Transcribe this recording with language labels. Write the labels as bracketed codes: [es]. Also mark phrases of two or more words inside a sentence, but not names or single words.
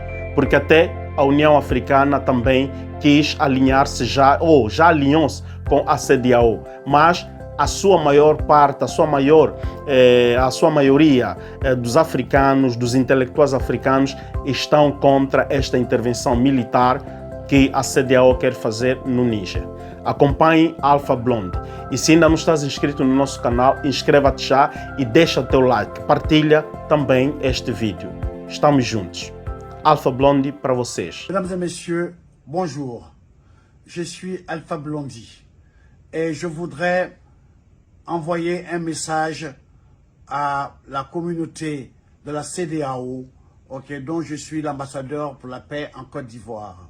[pt] Porque até a União Africana também quis alinhar-se já alinhou-se com a CEDEAO, mas a sua maior parte, a sua maioria dos africanos, dos intelectuais africanos, estão contra esta intervenção militar que a CEDEAO quer fazer no Níger. Acompanhe Alpha Blondy. E se ainda não estás inscrito no nosso canal, inscreva-te já e deixa o teu like. Partilha também este vídeo. Estamos juntos. Alpha Blondy para vocês. [fr] Mesdames et messieurs, bonjour. Je suis Alpha Blondy et je voudrais envoyer un message à la communauté de la CEDEAO, dont je suis l'ambassadeur pour la paix en Côte d'Ivoire.